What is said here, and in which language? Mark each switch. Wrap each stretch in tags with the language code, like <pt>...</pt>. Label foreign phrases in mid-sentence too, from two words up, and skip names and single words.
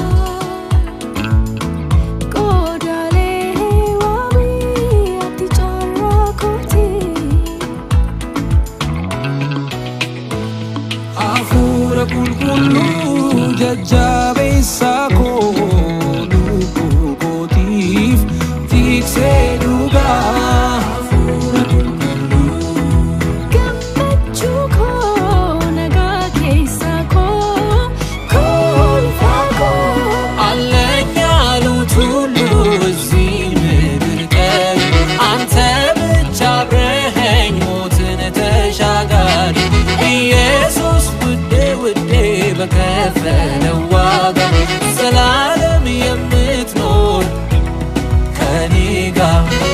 <om>kulkulu jajjabeessa koo lubbuu kootiif tiksee dhugaa gammachuu koo nagaa keessa koo kolfaa koo</om> <am>አለኝ ያሉት ሁሉ እዚህ ምድር ቀር አንተ ብቻ አብረኸኝ ሞትን ተሻጋሪ ኢየሱስ ውዴ በከፈለው ዋጋ ዘላለም የምትኖር ከኔ ጋር</am>